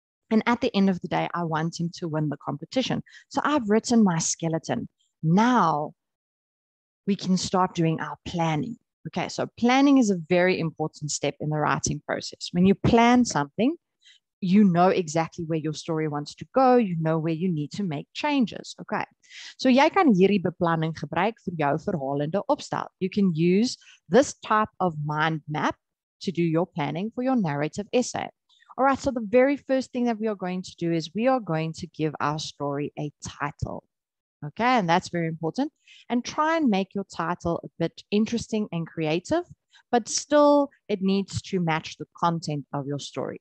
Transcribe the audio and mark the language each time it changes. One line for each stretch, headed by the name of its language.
English: And at the end of the day, I want him to win the competition. So I've written my skeleton. Now we can start doing our planning. Okay, so planning is a very important step in the writing process. When you plan something, you know exactly where your story wants to go, you know where you need to make changes. Okay.
Afrikaans: So jy kan hierdie beplanning gebruik vir jou verhalende opstel.
English: You can use this type of mind map to do your planning for your narrative essay. All right, so the very first thing that we are going to do is we are going to give our story a title. Okay, and that's very important. And try and make your title a bit interesting and creative, but still it needs to match the content of your story.